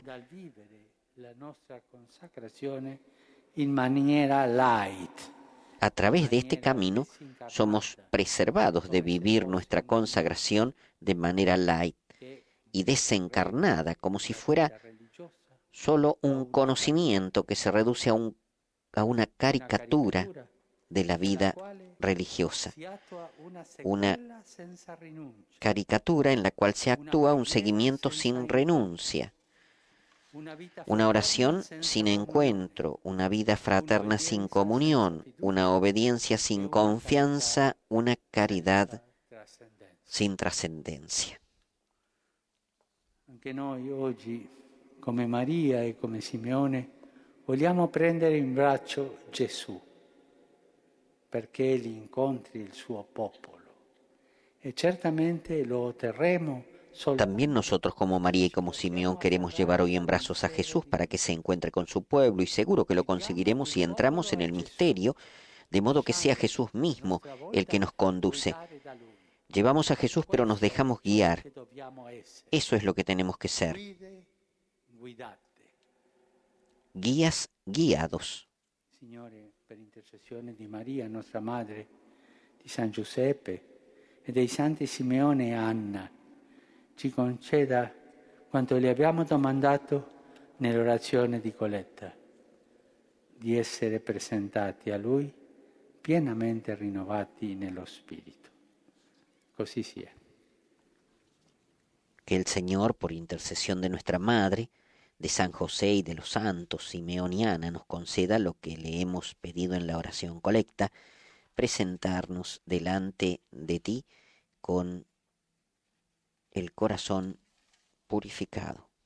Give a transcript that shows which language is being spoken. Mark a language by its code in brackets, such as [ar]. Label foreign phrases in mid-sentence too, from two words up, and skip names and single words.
[it] Dal vivere la nostra consacrazione in maniera light. [es] A través de este camino somos preservados de vivir nuestra consagración de manera light y desencarnada, como si fuera solo un conocimiento que se reduce a una caricatura de la vida religiosa, una caricatura en la cual se actúa un seguimiento sin renuncia. Una oración sin encuentro, una vida fraterna sin comunión, una obediencia sin confianza, una caridad sin trascendencia. [it] Anche noi oggi, come Maria e come Simeone, vogliamo prendere in braccio Gesù perché egli incontri il suo popolo e certamente lo otterremo [es] También nosotros como María y como Simeón queremos llevar hoy en brazos a Jesús para que se encuentre con su pueblo y seguro que lo conseguiremos si entramos en el misterio, de modo que sea Jesús mismo el que nos conduce. Llevamos a Jesús pero nos dejamos guiar. Eso es lo que tenemos que ser. Guías guiados. [it] Signore, per intercessione di Maria, nostra madre, di San Giuseppe e dei santi Simeone e Anna, ci conceda quanto le abbiamo domandato nell'orazione di Coletta, di essere presentati a Lui pienamente rinnovati nello Spirito. Così sia. [es] Que el Señor, por intercesión de nuestra Madre, de San José y de los santos Simeón y Ana, nos conceda lo que le hemos pedido en la oración colecta, presentarnos delante de ti con el corazón purificado.